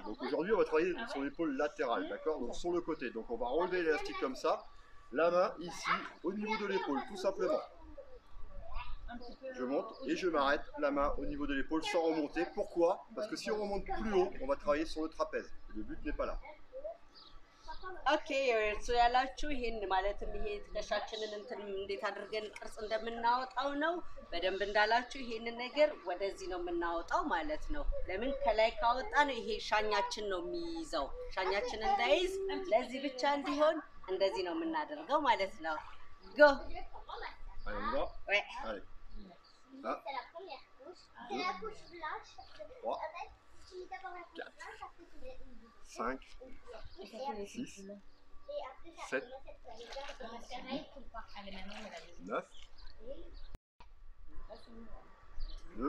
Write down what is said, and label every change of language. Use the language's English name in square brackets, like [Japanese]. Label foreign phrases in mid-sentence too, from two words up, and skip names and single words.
[French] Donc aujourd'hui, on va travailler sur l'épaule latérale, d'accord? Donc sur le côté. Donc on va relever l'élastique comme ça, la main ici, au niveau de l'épaule, tout simplement. Je monte et je m'arrête, la main au niveau de l'épaule sans remonter. Pourquoi? Parce que si on remonte plus haut, on va travailler sur le trapèze. Le but n'est pas là. [Amharic] ኦኬ እርሱ ያላችሁ ይሄን ማለትም ይሄ ትከሻችንን እንትን እንዴት አድርገን ቅርጽ እንደምናወጣው ነው። በደንብ እንዳላችሁ ይሄንን ነገር ወደዚህ ነው የምናወጣው ማለት ነው። ለምን ከላይ ካወጣን ይሄ ሻኛችን ነው የሚይዘው። ሻኛችን እንዳይዝ ለዚህ ብቻ እንዲሆን እንደዚህ ነው የምናደርገው ማለት ነው። ጎ [French] Allez, on y va? Ouais. Allez. C'est la première couche. C'est la couche blanche parce que Trois. en fait, tu mets d'abord la couche blanche, après tu mets une boucle. 5, Et après, 6, et après ça, Sept. on met cette toile-là, on va faire avec tout le part. 9, 2,